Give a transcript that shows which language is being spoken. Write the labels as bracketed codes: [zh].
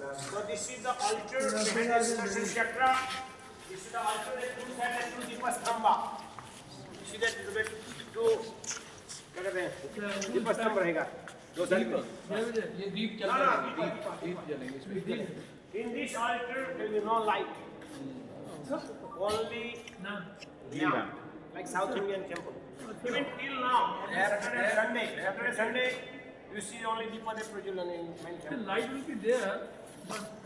[en] So this is the altar behind the Sudarshan Chakra. This is the altar that two sides and two Deepastambha. You see that two [hi] क्या कहते हैं दीपस्तंभ रहेगा दो side में ये दीप चल रहा है दीप जलेंगे इसमें दीप [en] In this altar there will be no light. Only lamp, like South Indian temple. Even till now, Saturday, Sunday, you see only Deepada Prajulan in main The temple. light will be there, but